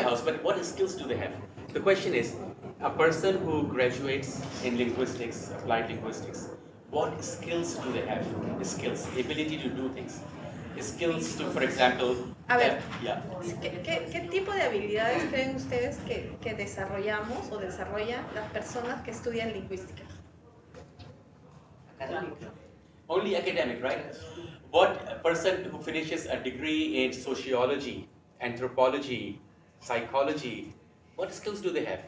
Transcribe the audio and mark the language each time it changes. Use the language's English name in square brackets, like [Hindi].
[English] a house, but what skills do they have? The question is, a person who graduates in linguistics, applied linguistics, what skills do they have? Skills, the ability to do things. Skills to, for example, [Spanish] A ver. [English] yeah. [Spanish] ¿Qué tipo de habilidades creen ustedes que desarrollamos o desarrollan las personas que estudian lingüística? [English] Only academic, right? What a person who finishes a degree in sociology, anthropology, psychology, what skills do they have?